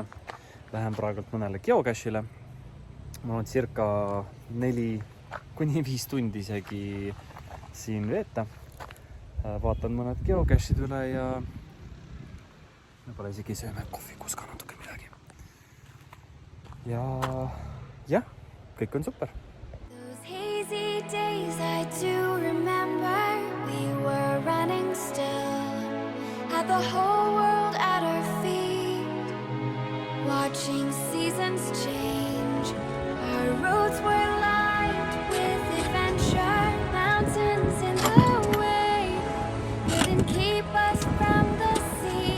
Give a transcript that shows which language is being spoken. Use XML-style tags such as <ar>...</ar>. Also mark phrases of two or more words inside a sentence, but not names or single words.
<et>Lähen praegult mõnele geocachile. Ma olen circa 4-5 tundi isegi siin veeta. Vaatan mõned geocachid üle ja võib-olla isegi sööme kohvikus ka natuke midagi. Ja jah, kõik on super.</et> <en>Those hazy days I do remember. We were running still, had the whole world at our feet, watching seasons change. Our roads were lined with adventure, mountains in the way, couldn't keep us from the sea.</en>